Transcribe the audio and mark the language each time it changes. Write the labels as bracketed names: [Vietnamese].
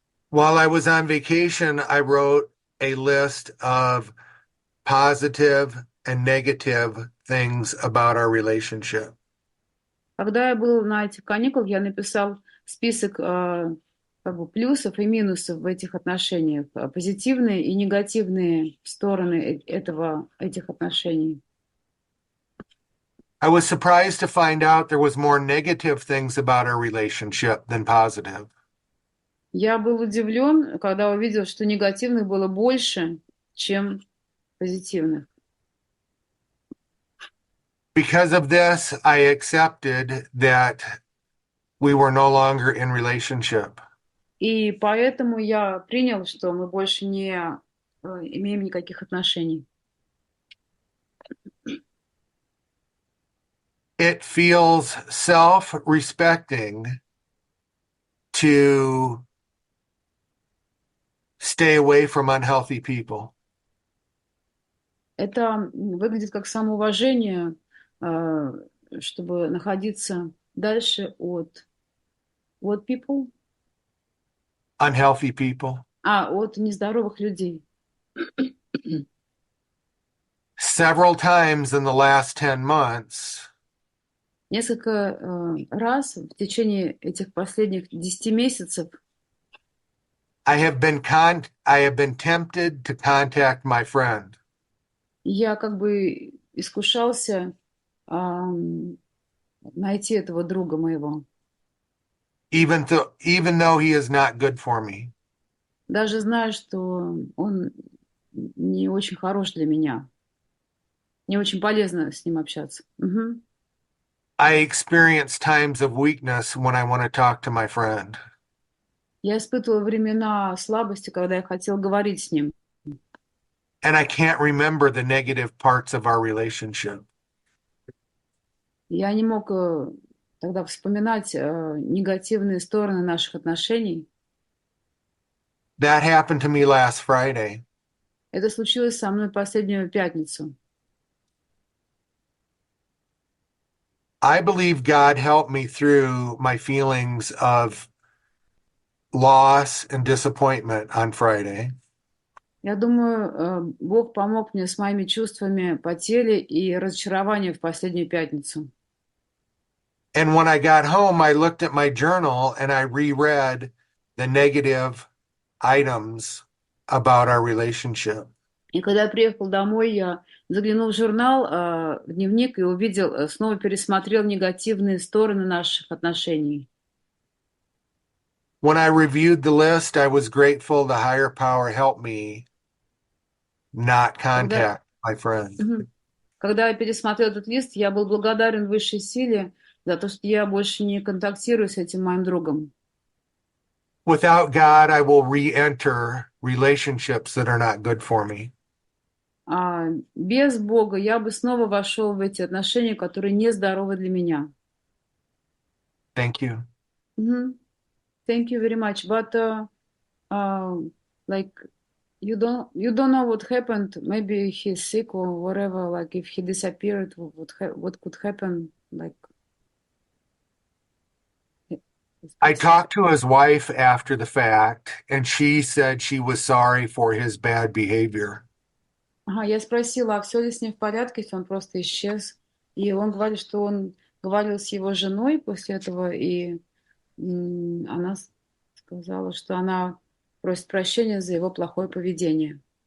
[English] While I was on vacation, I wrote a list of positive and negative things about our relationship. [Russian] Когда я был на этих каникулах, я написал список плюсов и минусов в этих отношениях, позитивные и негативные стороны этих отношений. [English] I was surprised to find out there was more negative things about our relationship than positive. [Russian] Я был удивлен, когда увидел, что негативных было больше, чем позитивных. [English] Because of this, I accepted that we were no longer in relationship. [Russian] И поэтому я принял, что мы больше не имеем никаких отношений. [English] It feels self-respecting to stay away from unhealthy people. [Russian] Это выглядит как самоуважение, чтобы находиться дальше от [English] what people? Unhealthy people. [Russian] От нездоровых людей. [English] Several times in the last 10 months, [Russian] Несколько раз в течение этих последних 10 месяцев [English] I have been tempted to contact my friend. [Russian] я как бы искушался найти этого друга моего. [English] Even though he is not good for me. [Russian] Даже зная, что он не очень хорош для меня. Не очень полезно с ним общаться. Угу. [English] I experience times of weakness when I want to talk to my friend. [Russian] Я испытывала времена слабости, когда я хотел говорить с ним. [English] And I can't remember the negative parts of our relationship. [Russian] Я не мог тогда вспоминать негативные стороны наших отношений. [English] That happened to me last Friday. [Russian] Это случилось со мной последнюю пятницу. [English] I believe God helped me through my feelings of loss and disappointment on Friday. [Russian] Я думаю, Бог помог мне с моими чувствами потери и разочарования в последнюю пятницу. [English] And when I got home, I looked at my journal and I reread the negative items about our relationship. [Russian] И когда я приехал домой, я заглянул в журнал, в дневник и увидел, снова пересмотрел негативные стороны наших отношений. [English] When I reviewed the list, I was grateful the higher power helped me not contact my friend. [Russian] Когда я пересмотрел этот лист, я был благодарен высшей силе за то, что я больше не контактирую с этим моим другом. [English] Without God, I will re-enter relationships that are not good for me. [Russian] Без Бога я бы снова вошел в эти отношения, которые нездоровы для меня. [English] Thank you. Thank you very much. But like you don't know what happened. Maybe he's sick or whatever. Like if he disappeared, what could happen? Like I talked to his wife after the fact, and she said she was sorry for his bad behavior. [Russian] Ага, я спросила, а все ли с ним в порядке, если он просто исчез. И он говорит, что он говорил с его женой после этого, и она сказала, что она просит прощения за его плохое поведение.